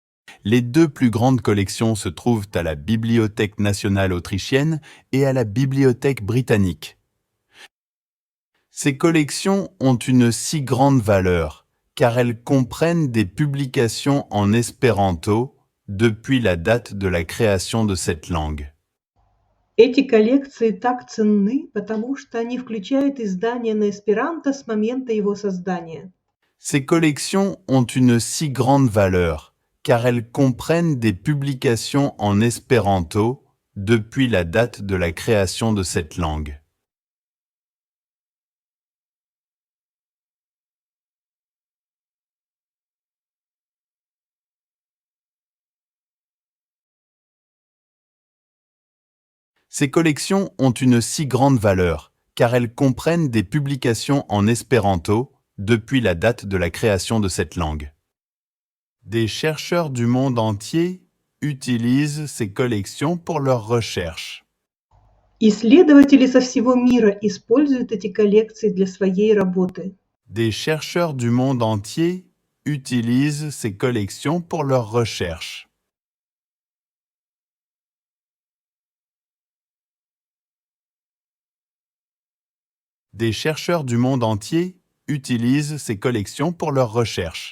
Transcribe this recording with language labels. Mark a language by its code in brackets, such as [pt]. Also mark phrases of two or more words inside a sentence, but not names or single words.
[fr] Les deux plus grandes collections se trouvent à la Bibliothèque nationale autrichienne et à la Bibliothèque britannique. Ces collections ont une si grande valeur, car elles comprennent des publications en espéranto depuis la date de la création de cette langue. [ru] Эти коллекции так ценны, потому что они включают издания на эсперанто с момента его создания. [fr] Ces collections ont une si grande valeur, car elles comprennent des publications en espéranto depuis la date de la création de cette langue. Ces collections ont une si grande valeur, car elles comprennent des publications en espéranto depuis la date de la création de cette langue. Des chercheurs du monde entier utilisent ces collections pour leurs recherches. [ru] Исследователи со всего мира используют эти коллекции для своей работы. [fr] Des chercheurs du monde entier utilisent ces collections pour leurs recherches. Des chercheurs du monde entier utilisent ces collections pour leurs recherches.